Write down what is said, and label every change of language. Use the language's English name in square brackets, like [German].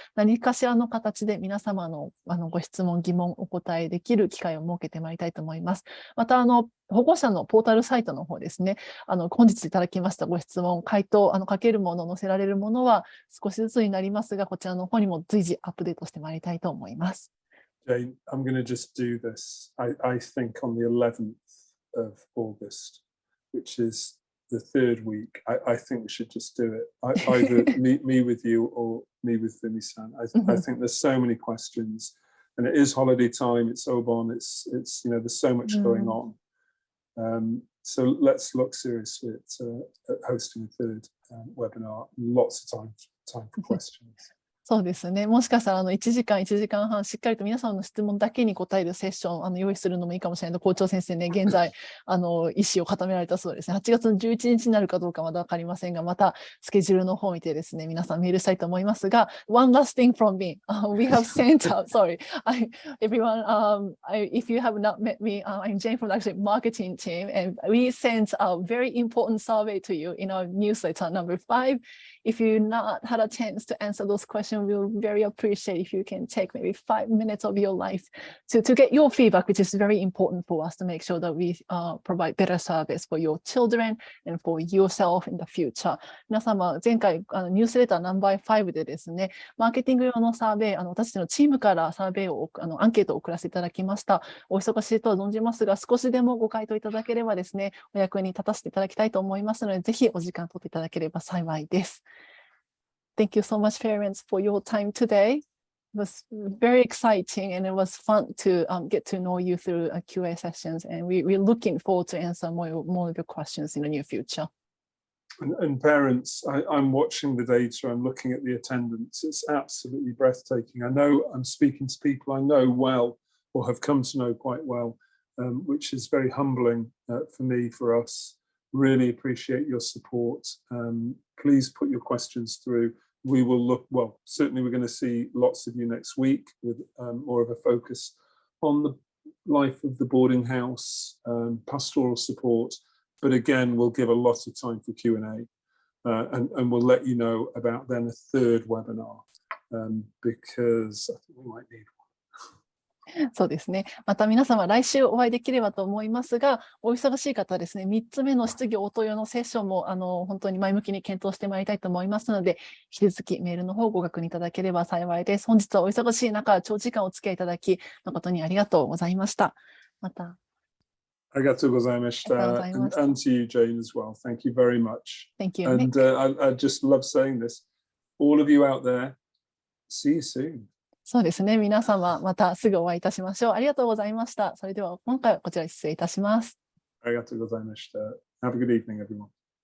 [Japanese] 何かしらの形で皆様のご質問、疑問、お答えできる機会を設けてまいりたいと思います。また、保護者のポータルサイトの方ですね、本日いただきましたご質問、回答、書けるもの、載せられるものは少しずつになりますが、こちらの方にも随時アップデートしてまいりたいと思います。 [English] Jane, I'm going to just do this. I think on the 11th of August, which is the third week, I think we should just do it. Either me with you or me with Vimi-san. I think there's so many questions, and it is holiday time. It's Obon. It's there's so much going on. So let's look seriously at hosting a third webinar. Lots of time for questions. [Japanese] そうですね。もしかしたら1時間、1時間半、しっかりと皆さんの質問だけに答えるセッション用意するのもいいかもしれないと、校長先生ね、現在意思を固められたそうですね。8月の11日になるかどうかまだ分かりませんが、またスケジュールの方を見てですね、皆さんメールしたいと思いますが、 [English] One last thing from me. We have sent out, sorry, everyone, if you have not met me, I'm Jane from the actually marketing team, and we sent a very important survey to you in our newsletter number 5. If you not had a chance to answer those questions session, we'll very appreciate if you can take maybe 5 minutes of your life to get your feedback, which is very important for us to make sure that we provide better service for your children and for yourself in the future. [Japanese] 皆様、前回ニュースレターナンバー5でですね、マーケティング用のサーベイ、私たちのチームからサーベイをアンケートを送らせていただきました。お忙しいとは存じますが、少しでもご回答いただければですね、お役に立たせていただきたいと思いますので、ぜひお時間取っていただければ幸いです。 [English] Thank you so much, parents, for your time today. It was very exciting and it was fun to get to know you through QA sessions, and we're looking forward to answer more of your questions in the near future. And parents, I'm watching the data, I'm looking at the attendance, it's absolutely breathtaking. I know I'm speaking to people I know well or have come to know quite well, which is very humbling for me, for us. Really appreciate your support. Please put your questions through. We will look, well, certainly we're going to see lots of you next week with more of a focus on the life of the boarding house, pastoral support. But again, we'll give a lot of time for Q&A, and we'll let you know about then a third webinar, because I think we might need one. [Japanese] そうですね。また皆様、来週お会いできればと思いますが、お忙しい方はですね、3つ目の質疑応答用のセッションも本当に前向きに検討してまいりたいと思いますので、引き続きメールの方をご確認いただければ幸いです。本日はお忙しい中、長時間お付き合いいただき、誠にありがとうございました。また。ありがとうございました。 [English] And to you, Jane, as well. Thank you very much. Thank you, And I just love saying this. All of you out there, see you soon. [Japanese] そうですね。皆様、またすぐお会いいたしましょう。ありがとうございました。それでは今回はこちら失礼いたします。ありがとうございました。 [English] Have a good evening, everyone.